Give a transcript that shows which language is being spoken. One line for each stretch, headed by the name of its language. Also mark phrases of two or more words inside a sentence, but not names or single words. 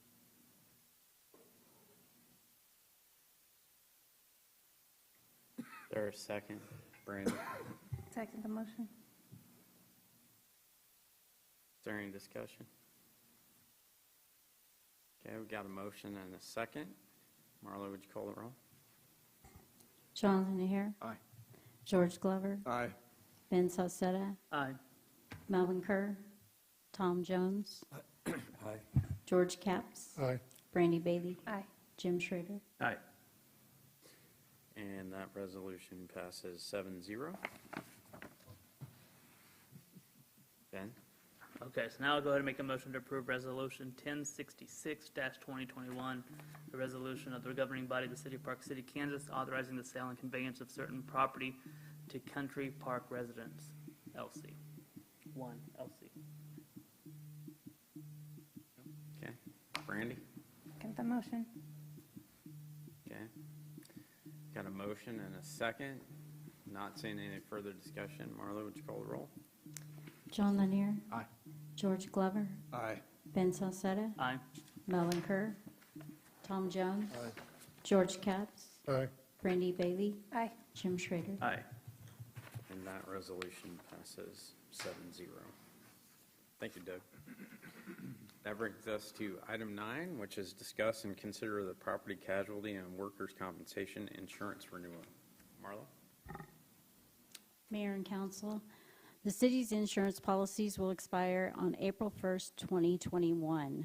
English: Is there a second? Brandon? Second the motion. Is there any discussion? Okay, we've got a motion and a second. Marla, would you call the roll? Jonathan Ahern. Aye. George Glover. Aye. Ben Sosetta. Aye. Melvin Kerr. Tom Jones. Aye. George Capps. Aye. Brandy Bailey. Aye. Jim Schrader. Aye. And that resolution passes 7-0. Ben? Okay, so now I'll go ahead and make a motion to approve Resolution 1066-2021, a resolution of the governing body of the City of Park City, Kansas, authorizing the sale and conveyance of certain property to Country Park Residents, LC. 1, LC. Okay. Brandy? Second the motion. Okay. Got a motion and a second. Not seeing any further discussion. Marla, would you call the roll? John Lanier. Aye. George Glover. Aye. Ben Sosetta. Aye. Melvin Kerr. Tom Jones. Aye. George Capps. Aye. Brandy Bailey. Aye. Jim Schrader. Aye. And that resolution passes 7-0. Thank you, Doug. That brings us to item 9, which is discuss and consider the property casualty and workers' compensation insurance renewal. Marla? Mayor and council, the city's insurance policies will expire on April 1st, 2021.